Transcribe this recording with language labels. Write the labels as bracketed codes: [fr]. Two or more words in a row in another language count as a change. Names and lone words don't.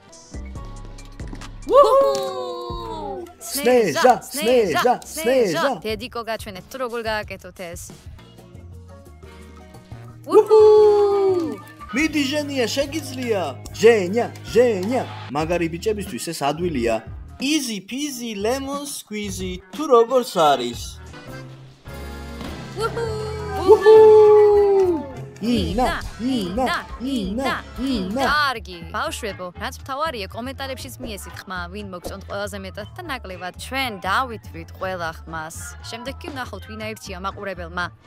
[ka] სნეჟა. დედიკო გაჩვენეთ თუ როგორ გააკეთოთ ეს. მიდი ჟენია, შეგიძლია. ჟენია. მაგარი ბიჭებისთვის ეს ადვილია. [en] easy peasy lemon squeezy. [ka] თუ როგორ არის? ინა. კარგი. ბავშვებო, რაც მთავარია კომენტარებშიც მიესით ხმა, ვინ მოგწონთ ყველაზე მეტად და ნაკლებად. ჩვენ დავითვლით ყველა ხმას. შემდეგ კი ვნახავთ ვინ აირჩია მაყურებელმა.